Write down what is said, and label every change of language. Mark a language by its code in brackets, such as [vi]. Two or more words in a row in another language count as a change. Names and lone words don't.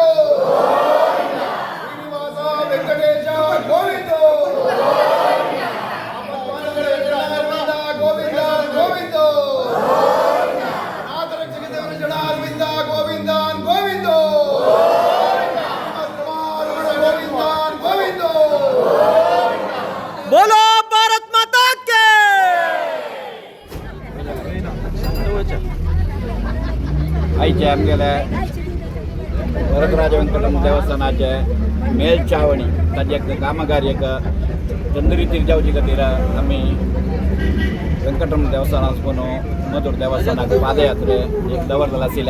[kn] ಶ್ರೀನಿವಾಸ ವೆಂಕಟೇಶ ಗೋವಿಂದೋ. ಚರಣಾರವಿಂದ ಗೋವಿಂದಾನ್ ಗೋವಿಂದೋ. ನಾಥರಕ್ಷಕದೇವರ ಚರಣಾರವಿಂದ ಗೋವಿಂದಾನ್ ಗೋವಿಂದೋ. ಗೋವಿಂದಾನ್ ಗೋವಿಂದೋ. [hi] बोलो भारत माता के. [kok] आयचे आमगेले वरदराज वेंकटरमण देवस्थानाचे मेलचावणी ताजे कामगार्यक चंद्रीतीर जावचे खातीर आमी वेंकटरमण देवस्थानासून मधुर देवस्थानाक पादयात्रे एक दवरलेले आशिल्ले.